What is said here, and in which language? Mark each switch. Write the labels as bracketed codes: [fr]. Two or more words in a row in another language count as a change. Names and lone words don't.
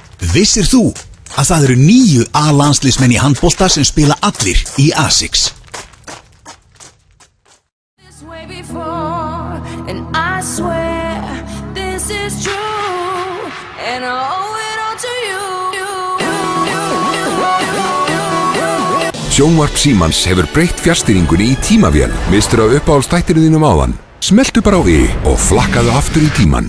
[is] Vissir þú að það eru 9 A-landsliðsmenn í handbolta sem spila allir í A6? [en] And I swear this is true, and I owe it all to you. [is] Sjónvarp Símans hefur breytt fjarstýringunni í tímavél. Mistur af uppáhaldsþættinum þínum áðan? Smelltu bara á I og flakkaðu aftur í tíman.